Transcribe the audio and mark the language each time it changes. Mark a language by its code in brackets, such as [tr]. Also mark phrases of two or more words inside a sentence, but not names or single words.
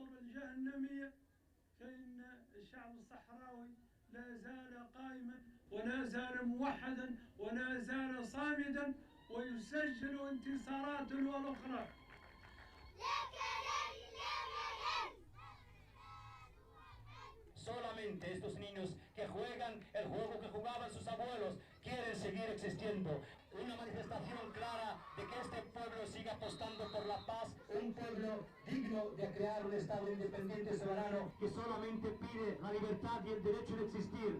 [ar] الجهنمية، فإن الشعب الصحراوي لا زال قائما ولا زال موحدا ولا زال صامدا ويسجل انتصارات والأخرى. [es] Solamente estos niños que juegan el juego que jugaban sus abuelos quieren seguir existiendo. Una manifestación clara de que este pueblo siga apostando por la paz, un pueblo digno de crear un Estado independiente soberano que solamente pide la libertad y el derecho de existir.